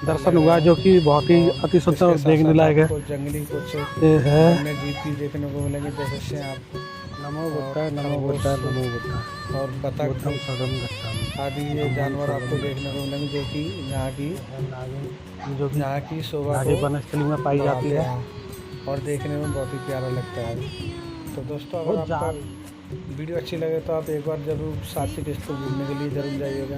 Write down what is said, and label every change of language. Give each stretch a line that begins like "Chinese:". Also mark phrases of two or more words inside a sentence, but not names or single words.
Hindi: दर्शन हुआ, जो कि बहुत ही अति सुंदर और देखने लायक है। जंगली कुछ है जीव भी देखने को मिलेंगे, जैसे सांप,
Pali: नमो बुद्धा, नमो बुद्धा, नमो बुद्धा
Hindi: और बतख आदि ये जानवर आपको देखने को मिलेंगे, जो कि यहाँ की शोभा को वनस्थली में पाई जाती है और देखने में बहुत ही प्यारा लगता है। तो दोस्तों, अगर आपको वीडियो अच्छी लगे तो आप एक बार ज़रूर सांची के स्तूप घूमने के लिए ज़रूर जाइएगा।